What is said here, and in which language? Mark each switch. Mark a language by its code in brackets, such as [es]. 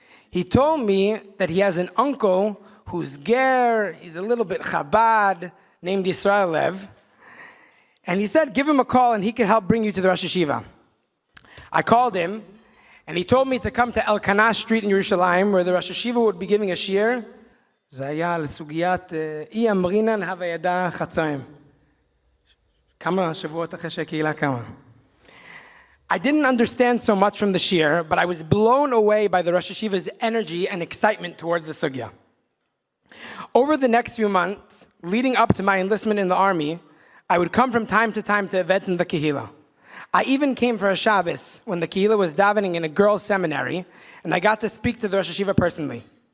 [en] He told me that he has an uncle who's ger, he's a little bit Chabad, named Yisrael Lev, and he said, give him a call and he could help bring you to the Rosh Yeshiva. I called him, and he told me to come to Elkanah Street in Yerushalayim, where the Rosh Yeshiva would be giving a shir. [he] זה היה לסוגיית אי אמרינן הווידע חצאים. כמה שבועות אחרי שהקהילה קמה. [en] I didn't understand so much from the shir, but I was blown away by the Rosh Yeshiva's energy and excitement towards the sugya. Over the next few months, leading up to my enlistment in the army, I would come from time to time to events in the kehilla. I even came for a Shabbos when the kehilla was davening in a girls' seminary, and I got to speak to the Rosh Yeshiva personally.